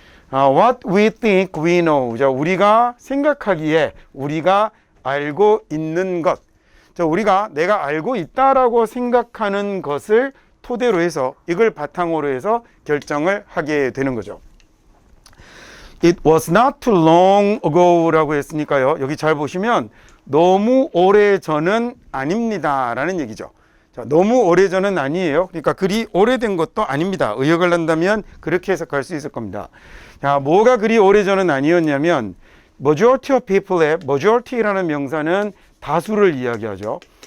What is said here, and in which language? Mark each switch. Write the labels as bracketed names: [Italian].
[English] What we think we know. [Korean] 자, 우리가 생각하기에 우리가 알고 있는 것. 자, 우리가 내가 알고 있다라고 생각하는 것을 토대로 해서 이걸 바탕으로 해서 결정을 하게 되는 거죠. [English] It was not too long ago [Korean] 라고 했으니까요. 여기 잘 보시면 너무 오래전은 아닙니다 라는 얘기죠. 자, 너무 오래전은 아니에요. 그러니까 그리 오래된 것도 아닙니다. 의역을 한다면 그렇게 해석할 수 있을 겁니다. 자, 뭐가 그리 오래전은 아니었냐면 [English] majority of people [Korean] 의 majority라는 명사는 다수를 이야기하죠.